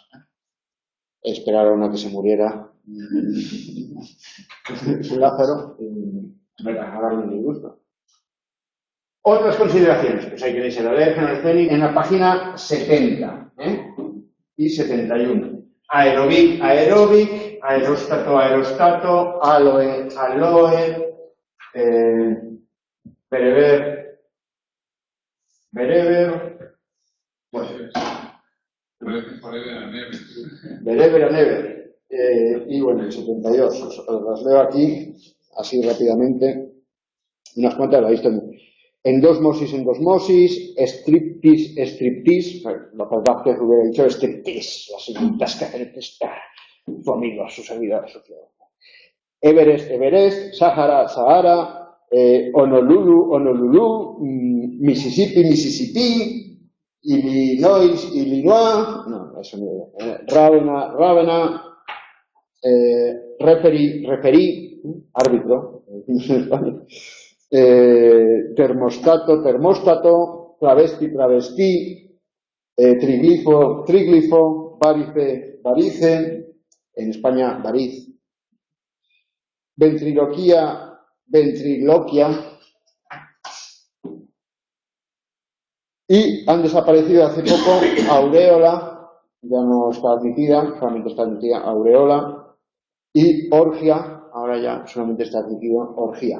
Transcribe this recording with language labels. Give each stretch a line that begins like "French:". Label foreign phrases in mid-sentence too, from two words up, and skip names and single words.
Spanish: Esperaron a que se muriera Lázaro a darle un disgusto. Otras consideraciones, pues ahí tenéis el alérgeno, el cenit, en la página 70 y 71. Aerobic, aeróbic, aeróstato, aerostato, aloe, aloe, bereber, bereber, bereber a never. Y bueno, el 72, os las leo aquí, así rápidamente, unas cuantas la he visto endosmosis, endosmosis, striptease, striptease, López Vázquez hubiera dicho striptease, las señoritas que hacen su amigo, su servidor, su ciudadano. Everest, Everest, Sahara, Sahara, Honolulu, Honolulu, Mississippi, Mississippi, Illinois, Illinois, no, eso no es, Rávena, Rávena, referee, referee, árbitro, en España. Termostato, termóstato, travesti, travestí, triglifo, triglifo, varice, varice, en España variz, ventriloquia, y han desaparecido hace poco aureola, ya no está admitida, solamente está admitida aureola, y orgia, ahora ya solamente está admitida orgía.